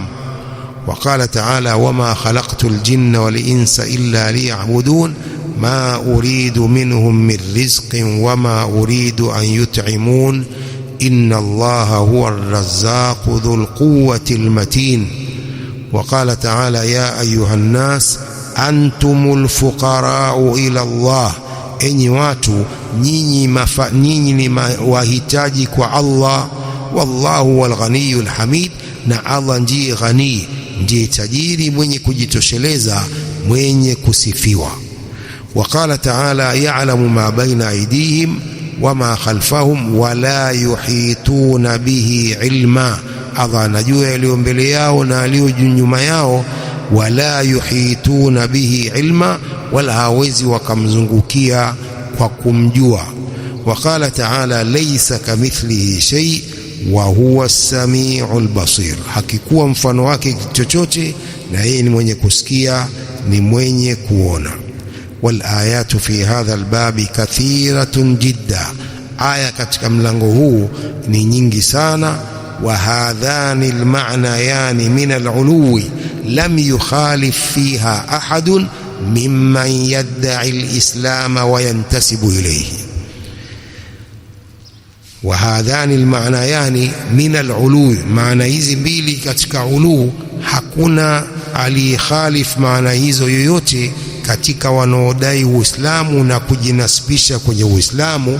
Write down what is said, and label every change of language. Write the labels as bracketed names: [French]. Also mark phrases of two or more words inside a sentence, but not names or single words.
[Arabic] وقال تعالى وما خلقت الجن والإنس إلا ليعبدون ما أريد منهم من رزق وما أريد أن يطعمون إن الله هو الرزاق ذو القوة المتين. وقال تعالى يا أيها الناس أنتم الفقراء إلى الله. [Swahili] Enyi watu nyinyi ni wahitaji kwa Allah. [Arabic] والله الغني الحميد, [Swahili] na Allah ndiye ghani, ndiye tajiri mwenye kujitosheleza, mwenye kusifiwa. [Arabic] وقال تعالى يعلم ما بين أيديهم وما خلفهم ولا يحيطون به علما. [Swahili] Allah anajua yaliyo mbele yao na yaliyo nyuma yao. [Arabic] ولا يحيطون به علما, [Swahili] wala hawezi wakamzungukia kwa kumjua. [Arabic] وقال تعالى ليس كمثله شيء وهو السميع البصير. [Swahili] Hakikuwa mfano wake chochote, na yeye ni mwenye kusikia, ni mwenye kuona. [Arabic] والآيات في هذا الباب كثيرة جدا. [Swahili] Aya katika mlango huu ni nyingi sana. [Arabic] وهذان المعنيان من العلو لم يخالف فيها أحد ممن يدعي الإسلام وينتسب إليه. وهذان المعنيان من العلو, [Swahili] maana hizi mbili katika ulu, hakuna aliyekhalif maana hizo yoyote katika wanaodai Uislamu na kujinasibisha kwenye Uislamu.